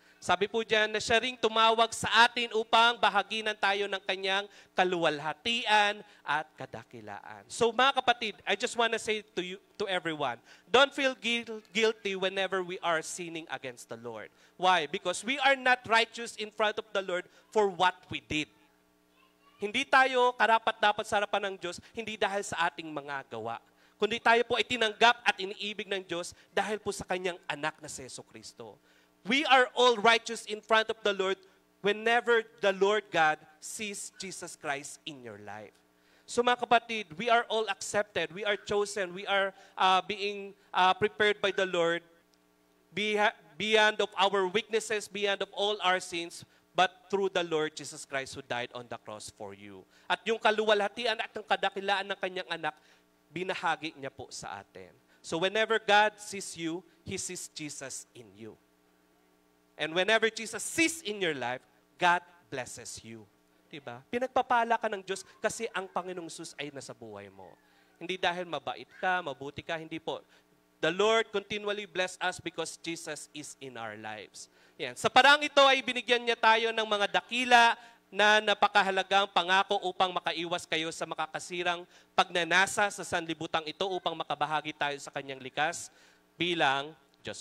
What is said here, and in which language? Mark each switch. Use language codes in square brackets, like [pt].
[tl] Sabi po dyan na siya ring tumawag sa atin upang bahaginan tayo ng kanyang kaluwalhatian at kadakilaan. [en] So [tl] mga kapatid, [en] I just want to say to you, to everyone, don't feel guilty whenever we are sinning against the Lord. Why? Because we are not righteous in front of the Lord for what we did. [tl] Hindi tayo karapat-dapat sa harapan ng Diyos, hindi dahil sa ating mga gawa. Kundi tayo po ay tinanggap at iniibig ng Diyos dahil po sa kanyang anak na si Jesucristo. [en] We are all righteous in front of the Lord whenever the Lord God sees Jesus Christ in your life. So [tl] mga kapatid, [en] we are all accepted. We are chosen. We are being prepared by the Lord beyond of our weaknesses, beyond of all our sins, but through the Lord Jesus Christ who died on the cross for you. [tl] At yung kaluwalhatian at yung kadakilaan ng kanyang anak, binahagi niya po sa atin. [en] So whenever God sees you, He sees Jesus in you. And whenever Jesus sees in your life, God blesses you. [tl] Diba? Pinagpapala ka ng Diyos kasi ang Panginoong Jesus ay nasa buhay mo. Hindi dahil mabait ka, mabuti ka, hindi po. [en] The Lord continually bless us because Jesus is in our lives. [tl] Yan. Sa parang ito ay binigyan niya tayo ng mga dakila na napakahalagang pangako upang makaiwas kayo sa makakasirang pagnanasa sa sanlibutan ito upang makabahagi tayo sa kanyang likas bilang Diyos.